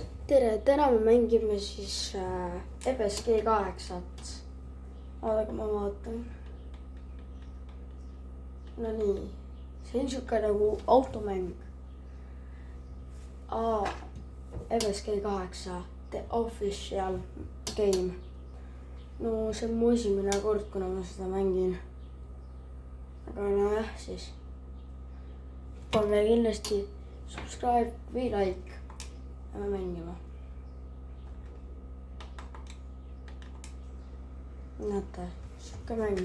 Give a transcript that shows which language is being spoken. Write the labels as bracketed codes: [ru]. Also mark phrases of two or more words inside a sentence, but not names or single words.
[et] tere, täna me mängime siis FSG8. Oodake, ma vaatan. No nii, see on siuke nagu automäng. FSG8, [en] the official game. [et] No see on mu esimene kord, kuna ma seda mängin. Aga nojah, siis pange kindlasti subscribe või like. Lähme mängima. Näete, siuke mäng.